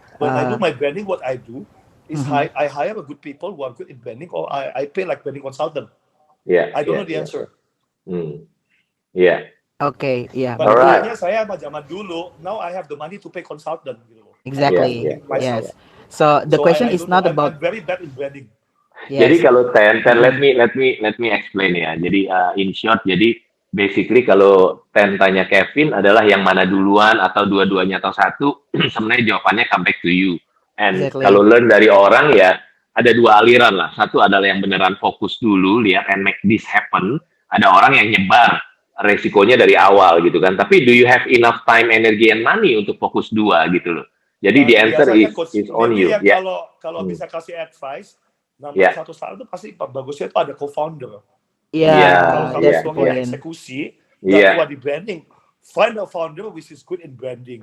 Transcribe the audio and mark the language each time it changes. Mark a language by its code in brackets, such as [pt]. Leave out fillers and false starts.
[en] When I do my branding, what I do is I hire a good people who are good in branding, or I pay like branding consultant. I don't know the answer. [id] Oke, iya. [en] Alright. [id] Saya zaman dulu. [en] Now I have the money to pay consultant. [id] Gitu. [en] Exactly. Yes. So the question is not about. I'm very bad in branding. Yes. [id] Jadi kalau [en] Ten, let me explain ya. [id] Jadi [en] in short, [id] jadi basically kalau Ten tanya Kevin adalah yang mana duluan atau dua-duanya atau satu, sebenarnya jawabannya [en] come back to you. [id] And kalau learn dari orang ya ada dua aliran lah. Satu adalah yang beneran fokus dulu, lihat [en] and make this happen. [id] Ada orang yang nyebar resikonya dari awal gitu kan. Tapi [en] do you have enough time, energy, and money [id] untuk fokus dua gitu loh. Jadi [en] the answer is on you. [id] Kalau bisa kasih advice, satu saat itu pasti bagusnya itu ada co-founder. Kalau kamu eksekusi, nggak kuat di [en] branding, find a founder which is good in branding.